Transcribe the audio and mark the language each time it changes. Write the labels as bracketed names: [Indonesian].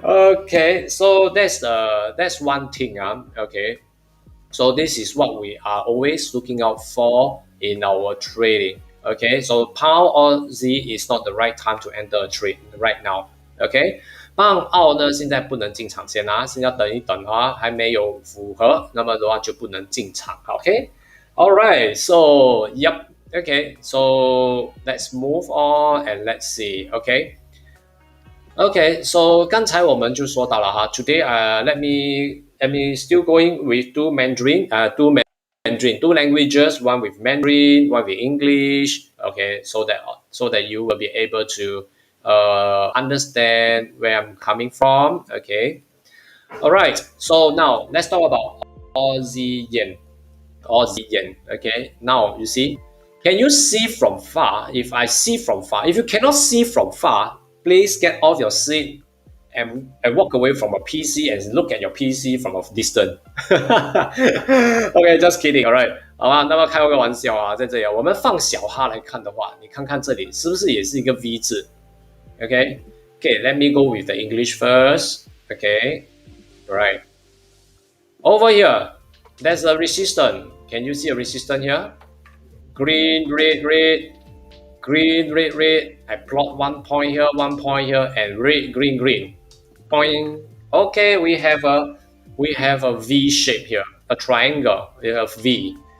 [English] Okay, so that's one thing. Okay, so this is what we are always looking out for in our trading. Okay, so pound or Z is not the right time to enter a trade right now. [Chinese] Okay, 棒澳呢现在不能进场先啊，先要等一等啊，还没有符合，那么的话就不能进场。 [English] OK, alright, so yep, okay, so let's move on and let's see. Okay, so [Chinese] 刚才我们就说到了哈 [English] ，Today let me still going with two languages, one with Mandarin, one with English. Okay, so that you will be able to understand where I'm coming from. Okay, all right. So now let's talk about Aussie yen. Okay, now you see, can you see from far? If I see from far, if you cannot see from far, please get off your seat and walk away from a PC and look at your PC from a distance. Okay, just kidding. [Chinese] Alright, 好吧，那么开个玩笑啊，在这里我们放小哈来看的话，你看看这里是不是也是一个 V 字 ？ [English] Okay, let me go with the English first. Okay, right. Over here, there's a resistance. Can you see a resistance here? Green, red, red, green, red, red. I plot 1 point here, 1 point here, and red, green, green. Point. Okay, we have a V shape here, a triangle, a V.